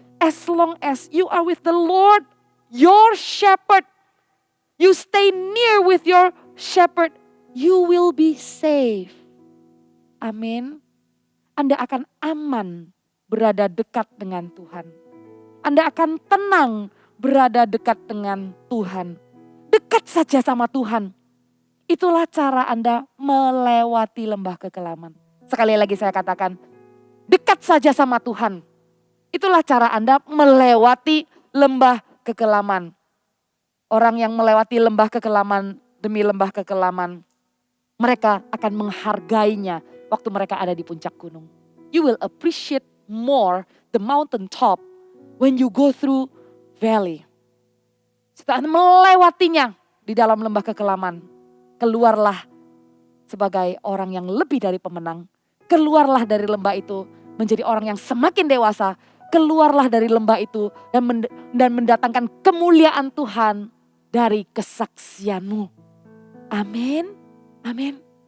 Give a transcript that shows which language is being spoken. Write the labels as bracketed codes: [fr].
[en] As long as you are with the Lord, your shepherd. You stay near with your shepherd, you will be safe. Amin. [id] Anda akan aman berada dekat dengan Tuhan. Anda akan tenang berada dekat dengan Tuhan. Dekat saja sama Tuhan. Itulah cara Anda melewati lembah kekelaman. Sekali lagi saya katakan, dekat saja sama Tuhan. Itulah cara Anda melewati lembah kekelaman. Orang yang melewati lembah kekelaman demi lembah kekelaman, mereka akan menghargainya waktu mereka ada di puncak gunung. [en] You will appreciate more the mountain top when you go through valley. [id] Setelah melewatinya di dalam lembah kekelaman, keluarlah sebagai orang yang lebih dari pemenang. Keluarlah dari lembah itu menjadi orang yang semakin dewasa. Keluarlah dari lembah itu dan mendatangkan kemuliaan Tuhan dari kesaksianmu. Amin. Amin.